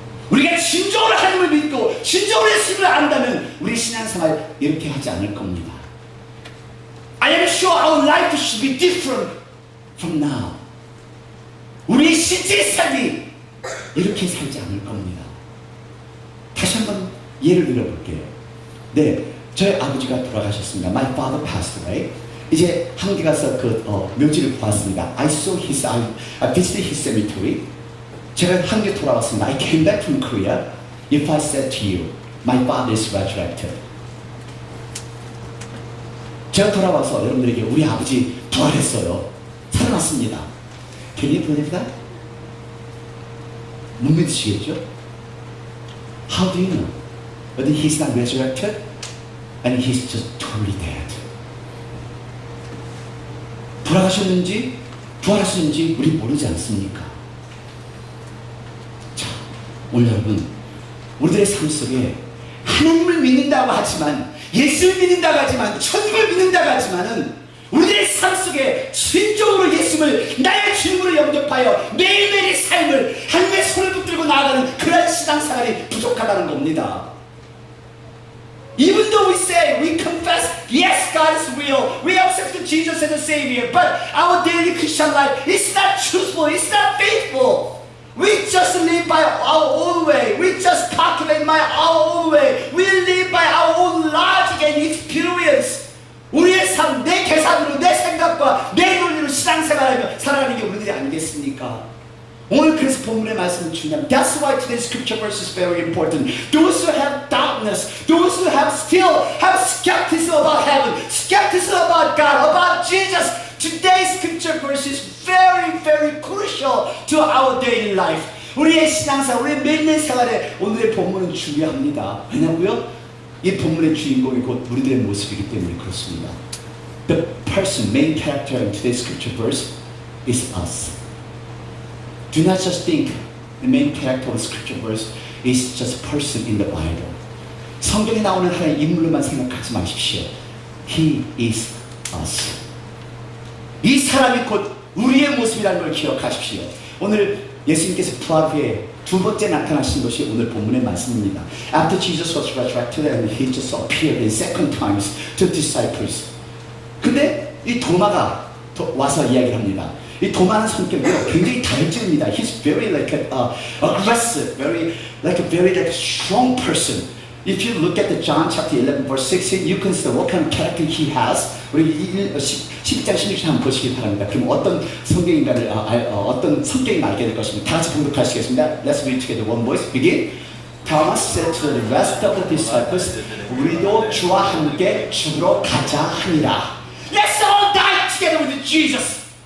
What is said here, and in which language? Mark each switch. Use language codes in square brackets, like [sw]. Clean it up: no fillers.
[ko] 우리가 진정으로 하나님을 믿고 진정으로 예수님을 안다면 우리 신앙생활 이렇게 하지 않을 겁니다. [en] I am sure our life should be different from now. [ko] 우리의 실제 삶이 이렇게 살지 않을 겁니다. 다시 한번 예를 들어볼게요. 네, 저희 아버지가 돌아가셨습니다. [en] My father passed away. [ko] 이제 한국에 가서 그 묘지를 보았습니다. [en] I visited his cemetery. [ko] 제가 한국에 돌아왔습니다. [en] I came back from Korea. If I said to you, my father is resurrected. [ko] 제가 돌아와서 여러분들에게 우리 아버지 부활했어요. 살아났습니다. [en] Can you believe that? [ko] 못 믿으시겠죠? [en] How do you know? Whether he's not resurrected and he's just totally dead. [ko] 돌아가셨는지 부활하셨는지 우리 모르지 않습니까? 자, 오늘 여러분 우리들의 삶 속에 하나님을 믿는다고 하지만 예수를 믿는다고 하지만 천국을 믿는다고 하지만은 우리들의 삶 속에 진정으로 예수를 나의 주님으로 영접하여 매일매일의 삶을 하나님의 손을 붙들고 나아가는 그런 신앙생활이 부족하다는 겁니다. [en] Even though we say, we confess, yes, God is real, we accept Jesus as a Savior, but our daily Christian life is not truthful, it's not faithful. We just live by our own way. We just calculate by our own way. We live by our own logic and experience. [ko] 우리의 삶, 내 계산으로, 내 생각과 내 논리로 신앙생활하며 살아가는 게 우리들이 아니겠습니까? 오늘 그래서 본문의 말씀은 중요합니다. [en] That's why today's scripture verse is very important. Those who have darkness, those who still have skepticism about heaven, skepticism about God, about Jesus, today's scripture verse is very, very crucial to our daily life. [ko] 우리의 신앙생활, 우리의 매일매일 생활에 오늘의 본문은 중요합니다. 왜냐고요? 이 본문의 주인공이 곧 우리들의 모습이기 때문에 그렇습니다. [en] The person, main character in today's scripture verse is us. Do not just think the main character of the scripture verse is just a person in the Bible. [ko] 성경에 나오는 하나의 인물로만 생각하지 마십시오. [en] He is us. [ko] 이 사람이 곧 우리의 모습이라는 걸 기억하십시오. 오늘 예수님께서 부활 후에 두 번째 나타나신 것이 오늘 본문의 말씀입니다. [en] After Jesus was resurrected and he just appeared in second times to disciples. [ko] 근데 이 도마가 와서 이야기를 합니다. 이 도마는 성격이요 굉장히 다혈질입니다. [en] He's very like aggressive, very like strong person. If you look at the John chapter 11 verse 16, you can see what kind of character he has. [ko] 우리 12장 16절 한번 보시기 바랍니다. 그럼 어떤 성경인가를 어떤 성격을 알게 될 것입니다. 다 같이 봉독하시겠습니다. [en] Let's read together one voice. Begin. Thomas said to the rest of the disciples, [ko] 우리도 주와 함께 죽으러 가자 하니라. [en] Let's all die together with Jesus.